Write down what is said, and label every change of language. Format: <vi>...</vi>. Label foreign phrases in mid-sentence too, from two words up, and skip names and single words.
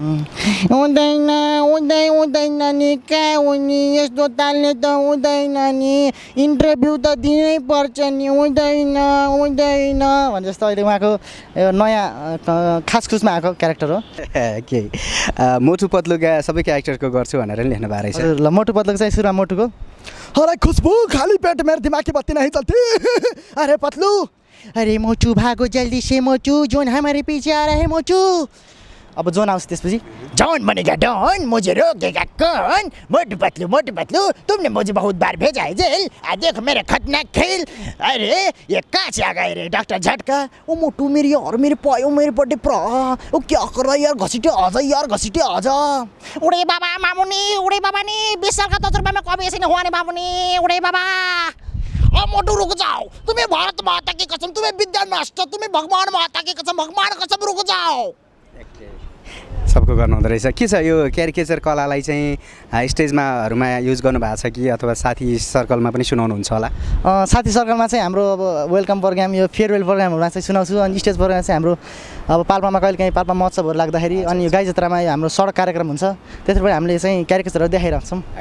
<ne>हुँदैन हुँदैन नि कहाँ हुने यस्तो तालले त हुँदैन नि इन्टरभ्यू त दिनै पर्छ नि हुँदैन हुँदैन भने जस्तो अहिले उहाँको नयाँ खास खुसमा आएको क्यारेक्टर हो के मोटु पत्लुका सबै क्यारेक्टरको गर्छु भनेर नि लेख्नु भएको रहेछ ल मोटु पत्लुको चाहिँ सुरुमा मोटुको</ne> <hi>अरे खुशबू खाली पेट मेरे दिमाग की बत्ती नहीं चलती अरे पतलू अरे मोचू भागो जल्दी से मोचू जोन हमारे पीछे आ रहा है मोचू</hi> <ne>अब जोन आउँछ त्यसपछि</ne> <hi>जौन बनेगा डॉन मुझे रोकेगा कौन मोटू पतलू तुमने मुझे बहुत बार भेजा है जेल देखो मेरे खतरनाक खेल अरे ये कहाँ से आ गए रे डॉक्टर झटका ओ मोटू मेरी यार मेरे पायो मेरे बर्थडे प्रा ओ क्या कर रहा है यार घसीटे आजा उड़े बाबा मामुनी उड़े बाबा ने 20 साल का तजुर्बा में कभी ऐसे नहीं हुआ नहीं बाबूनी उड़े बाबा मोटू रुक जाओ तुम्हें भारत माता की कसम तुम्हें विद्या नष्ट तुम्हें भगवान माता की कसम भगवान कसम रुक जाओ</hi> <ne>सबको गर्नु हुँदो रहेछ के छ यो क्यारिकेचर कलालाई चाहिँ स्टेजमाहरूमा युज गर्नु भएको छ कि अथवा साथी सर्कलमा पनि सुनाउनुहुन्छ होला साथी सर्कलमा चाहिँ हाम्रो अब वेलकम प्रोग्राम यो फेयरवेल प्रोग्रामहरूमा चाहिँ सुनाउँछु अनि स्टेज प्रोग्राम चाहिँ हाम्रो अब पाल्पामा कहिलेकाहीँ पाल्पा महोत्सवहरू लाग्दाखेरि अनि यो गाई जात्रामा हाम्रो सडक कार्यक्रम हुन्छ त्यसरी पनि हामीले चाहिँ क्यारिकेचरहरू देखाइरहेछौँ</ne>